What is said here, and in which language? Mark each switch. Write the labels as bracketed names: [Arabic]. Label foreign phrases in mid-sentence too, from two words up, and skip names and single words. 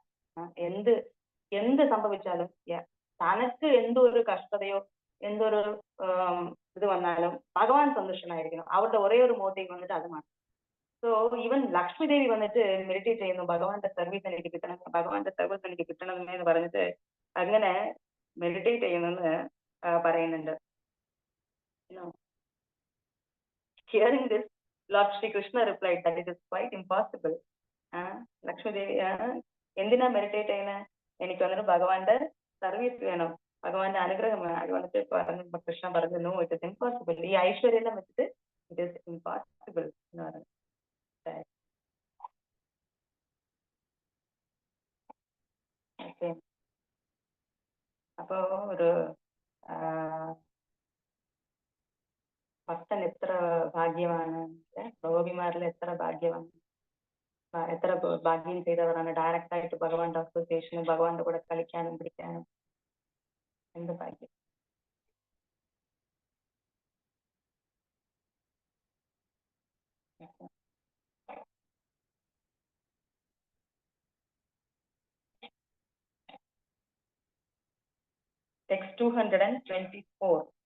[Malayalam] എന്ത് സംഭവിച്ചാലും തനക്ക് എന്തൊരു കഷ്ടതയോ എന്തൊരു ഇത് വന്നാലും ഭഗവാൻ സന്തുഷ്ടനായിരിക്കണം. അവരുടെ ഒരേ ഒരു മോട്ടീവ് വന്നിട്ട് അത് മാത്രം. [English] so even [Malayalam] ലക്ഷ്മി ദേവി വന്നിട്ട് മെഡിറ്റേറ്റ് ചെയ്യുന്നു, ഭഗവാന്റെ സർവീസ് എനിക്ക് കിട്ടണം, ഭഗവാന്റെ സർവീസ് എനിക്ക് കിട്ടണം എന്ന് പറഞ്ഞിട്ട് അങ്ങനെ മെഡിറ്റേറ്റ് ചെയ്യുന്നെന്ന് പറയുന്നുണ്ട്. [English] Hearing this, Lord Shri Krishna replied that it is quite impossible. [Malayalam] ലക്ഷ്മി ദേവി എന്തിനാ മെഡിറ്റേറ്റ് ചെയ്യുന്നത്? എനിക്ക് വന്നിട്ട് ഭഗവാന്റെ സർവീസ് വേണം, ഭഗവാന്റെ അനുഗ്രഹം വേണം. അത് വന്നിട്ട് പറഞ്ഞു, കൃഷ്ണ പറഞ്ഞു, [English] no, it is impossible. [Malayalam] ഈ ഐശ്വര്യം എല്ലാം വെച്ചിട്ട് [English] it is impossible [Malayalam] എന്ന് പറഞ്ഞു. ഓക്കെ, അപ്പോ ഒരു ഭക്തൻ എത്ര ഭാഗ്യമാണ്, ഗോപിമാരിൽ എത്ര ഭാഗ്യമാണ്, എത്ര ഭാഗ്യം ചെയ്തവരാണ്. ഡയറക്റ്റ് ആയിട്ട് ഭഗവാന്റെ അസോസിയേഷനും ഭഗവാന്റെ കൂടെ കളിക്കാനും പിടിക്കാനും എന്ത് ഭാഗ്യം. [English] Text 224.